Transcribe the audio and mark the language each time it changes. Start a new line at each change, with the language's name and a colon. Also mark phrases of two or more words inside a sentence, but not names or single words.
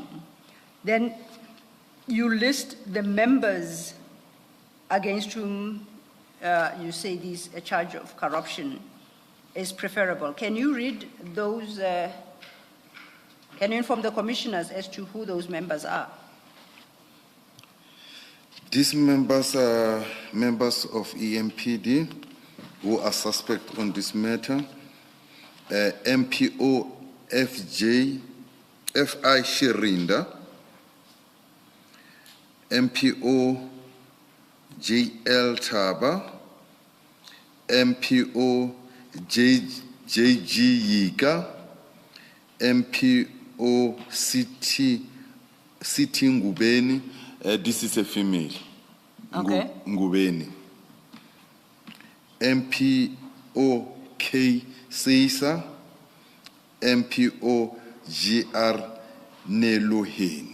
English: Then you list the members against whom you say a charge of corruption is preferable. Can you read those, can you inform the commissioners as to who those members are? These members are members of EMPD who are suspect on this matter. MPO FI Shirinda, MPO JL Taba, MPO JG Yika, MPO City Ngubeni. This is a female. Okay. Ngubeni. MPO K Seisa, MPO GR Neloheni.